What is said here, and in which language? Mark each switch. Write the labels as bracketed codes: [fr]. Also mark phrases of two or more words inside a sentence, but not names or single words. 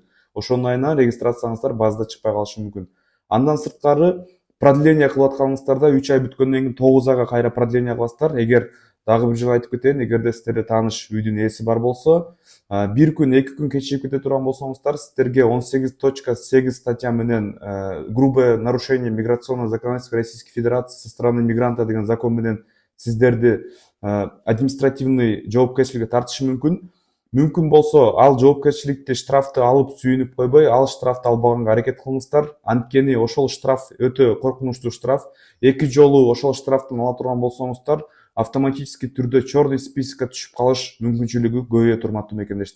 [ky] Ошонун айынан регистрацияңыздар базада чыкпай калышы мүмкүн. Андан сырткары продление кылып атканыңыздарда 3 ай бүткөндөн кийин 9 айга кайра продление кыласыздар. Эгер дагы бир жолу айтып кетейин, эгерде сиздерде тааныш үйдүн ээси бар болсо, 1 күн, 2 күн кечигип кете турган болсоңуздар, сиздерге 18.8 статья менен [ru] грубое нарушение миграционного законодательства Российской Федерации со стороны мигранта [ky] деген закон менен сиздерди административный жоопкерчиликке тартышы мүмкүн. Мүмкүн болсо, ал жоопкерчиликти штрафты алып сүйүнүп койбой, ал штрафты албаганга аракет кылыңыздар. Анткени ошол штраф өтө коркунучтуу штраф. 2 жолу ошол штрафтын ала турган болсоңуздар, автоматически түрдө [ru] черный списокко [ky] түшүп калыш мүмкүнчүлүгү көбөйө турматтуу мекендештер.